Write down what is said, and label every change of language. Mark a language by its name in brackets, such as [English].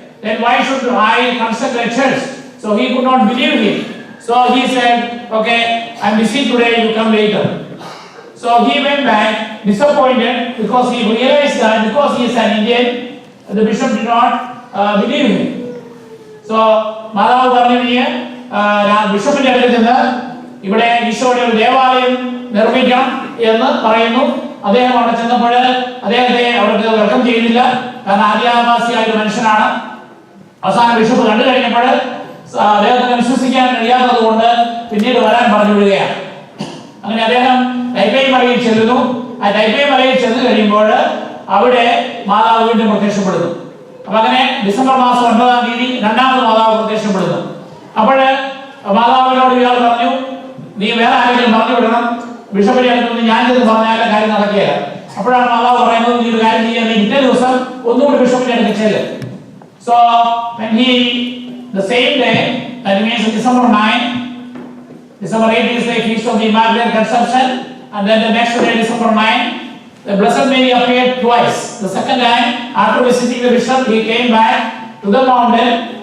[English] Then why should I construct a church? So he could not believe him. So he said, okay, I'm busy today, you come later. So he went back disappointed because he realized that because he is an Indian, the bishop did not believe him. [Malayalam] So മാതാവ് പറഞ്ഞു നീ ബിഷപ്പിന്റെ അടുത്ത് ചെന്ന് ഇവിടെ ഈശോയുടെ ഒരു ദേവാലയം നിർമ്മിക്കണം എന്ന് പറയുന്നു. അദ്ദേഹം അവിടെ ചെന്നപ്പോൾ അദ്ദേഹത്തെ അവർക്ക് വെൽക്കം ചെയ്യുന്നില്ല. കാരണം ആദിവാസിയായ ഒരു മനുഷ്യനാണ്. അവസാനം ബിഷപ്പ് കണ്ടു കഴിഞ്ഞപ്പോൾ അദ്ദേഹത്തിന് വിശ്വസിക്കാൻ കഴിയാത്തത് കൊണ്ട് പിന്നീട് വരാൻ പറഞ്ഞു വിടുകയാണ്. അങ്ങനെ അദ്ദേഹം ടൈപ്പേ മലയിൽ ചെല്ലുന്നു. ആ ടൈപ്പേ മലയിൽ ചെന്ന് കഴിയുമ്പോൾ അവിടെ മാതാവ് വീണ്ടും പ്രത്യക്ഷപ്പെടുന്നു. അപ്പൊ അങ്ങനെ ഡിസംബർ മാസം 9-ാം തീയതി രണ്ടാമത് മാതാവ് പ്രത്യക്ഷപ്പെടുന്നു. അപ്പോൾ മാതാവിനോട് ഇയാൾ പറഞ്ഞു, നീ വേറെ ആരെങ്കിലും പറഞ്ഞു വിടണം, ബിഷപ്പിനെ അടുത്ത് ഞാൻ ചെന്ന് പറഞ്ഞാൽ കാര്യം നടക്കുകയില്ല. അപ്പോഴാണ് മാതാവ് പറയുന്നത്, നീ ഒരു കാര്യം ചെയ്യാൻ ഇന്നേ ദിവസം ഒന്നുകൂടി ബിഷപ്പിനെ അടുത്ത് ചെല്ല്. [English] So when he the same day, that means December 9, December 8 is the feast of the Immaculate Conception, and then the next day, December 9, the Blessed Mary appeared twice. The second time, after visiting the bishop, he came back to the mountain.